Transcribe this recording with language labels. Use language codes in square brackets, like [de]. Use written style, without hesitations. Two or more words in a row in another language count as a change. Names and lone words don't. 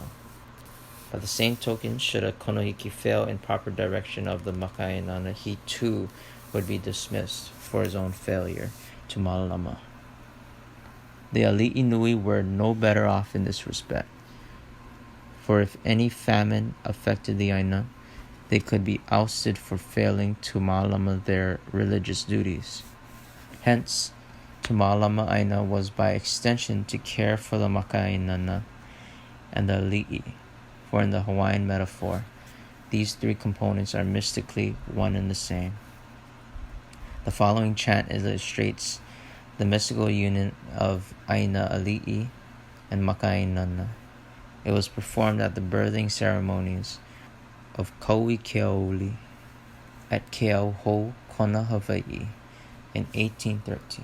[en] By the same token, should a konohiki fail in proper direction of the maka'inana, he too would be dismissed for his own failure to malama. The ali'i nui were no better off in this respect, for if any famine affected the aina, they could be ousted for failing to malama their religious duties. Hence, to malama aina was by extension to care for the maka'inana and the ali'i, for in the Hawaiian metaphor, these three components are mystically one and the same. The following chant illustrates the mystical union of [haw] aina ali'i [en] and maka'inana. It was performed at the birthing ceremonies of Kaui Keaoli at Keauhou, Kona, Hawaii in 1813.